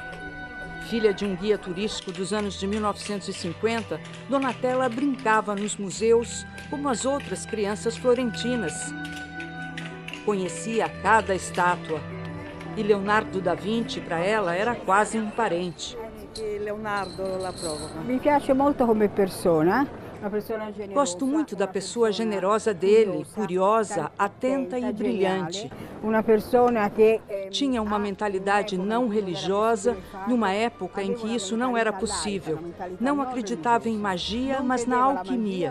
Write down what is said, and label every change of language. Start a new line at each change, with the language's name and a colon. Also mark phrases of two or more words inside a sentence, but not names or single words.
Portuguese: Filha de um guia turístico dos anos de 1950, Donatella brincava nos museus como as outras crianças florentinas. Conhecia cada estátua. E Leonardo da Vinci, para ela, era quase um parente.
Italian: Leonardo la provoca. Mi piace molto come persona.
Portuguese: Gosto muito da pessoa generosa dele, curiosa, atenta e brilhante. Tinha uma mentalidade não religiosa, numa época em que isso não era possível. Não acreditava em magia, mas na alquimia.